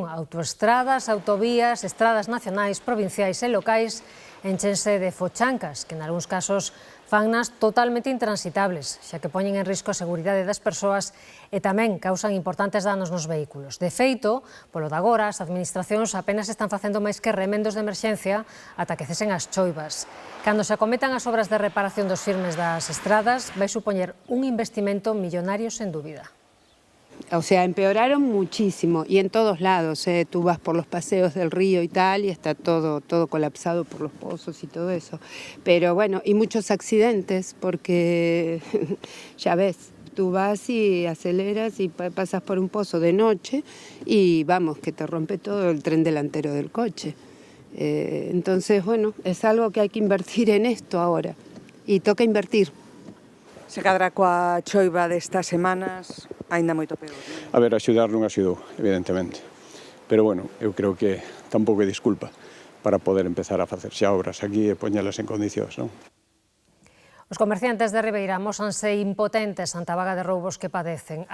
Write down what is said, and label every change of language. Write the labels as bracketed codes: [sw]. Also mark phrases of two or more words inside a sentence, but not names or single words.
[gl] Autoestradas, autovías, estradas nacionais, provinciais e locais enchense de fochancas, que en algúns casos fannas totalmente intransitables, xa que poñen en risco a seguridade das persoas e tamén causan importantes danos nos vehículos. De feito, polo de agora, as administracións apenas están facendo máis que remendos de emerxencia ata que cesen as choivas. Cando se acometan as obras de reparación dos firmes das estradas, vai supoñer un investimento millonario sen dúbida. [es] O sea, empeoraron muchísimo y en todos lados. Tú vas por los paseos del río y tal y está todo colapsado por los pozos y todo eso. Pero bueno, y muchos accidentes porque ya ves, tú vas y aceleras y pasas por un pozo de noche y vamos, que te rompe todo el tren delantero del coche. Entonces, bueno, es algo que hay que invertir en esto ahora y toca invertir. [gl] Se cadra coa choiva destas semanas, aínda moito peor. A ver, axudar non axudou, evidentemente. Pero, bueno, eu creo que tampouco é disculpa para poder empezar a facer xa obras aquí e poñelas en condicións, non? Os comerciantes de Ribeira amósanse impotentes ante a vaga de roubos que padecen.